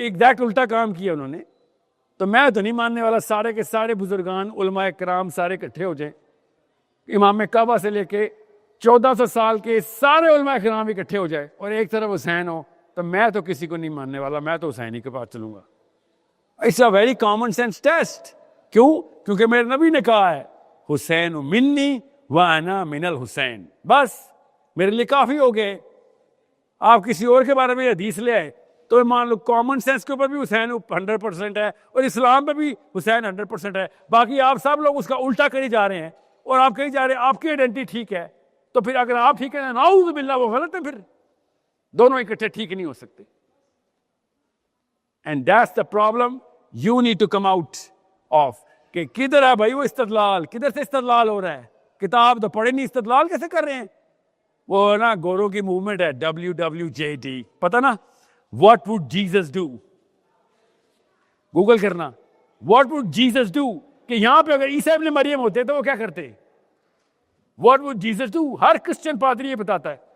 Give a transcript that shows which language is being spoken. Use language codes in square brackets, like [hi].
[ur] Exact الٹا کام کیا انہوں نے. تو میں تو نہیں ماننے والا سارے کے سارے بزرگان علماء کرام سارے اکٹھے ہو جائیں، امام کعبہ سے لے کے 1400 سال کے سارے علماء کرام اکٹھے ہو جائے اور ایک طرف حسین ہو، تو میں تو کسی کو نہیں ماننے والا، میں تو حسین ہی کے پاس چلوں گا. [en] It's a very common sense test. [ur] کیوں؟ کیونکہ میرے نبی نے کہا ہے حسین منی وانا من الحسین، بس میرے لیے کافی ہو گئے. آپ کسی اور کے بارے میں حدیث لے آئے تو مان لو کامن سینس کے اوپر بھی حسین 100% ہے اور اسلام پہ بھی حسین 100% ہے. باقی آپ سب لوگ اس کا الٹا کری جا رہے ہیں اور آپ کہی جا رہے ہیں آپ کی آئیڈینٹی ٹھیک ہے. تو پھر اگر آپ ٹھیک ہے نعوذ باللہ وہ غلط ہے، پھر دونوں اکٹھے ٹھیک نہیں ہو سکتے. [en] And that's the problem you need to come out of. [ur] کہ کدھر ہے بھائی وہ استدلال؟ کدھر سے استدلال ہو رہا ہے؟ کتاب تو پڑھے نہیں، استدلال کیسے کر رہے ہیں؟ وہ نا گوروں کی موومنٹ ہے WWJD، پتہ نا، [en] What would Jesus do? [ur] Google کرنا واٹ وڈ جیزس ڈو، کہ یہاں پہ اگر عیسیٰ ابن مریم ہوتے تو وہ کیا کرتے؟ What would Jesus do? Hare Christian پادری یہ بتاتا ہے.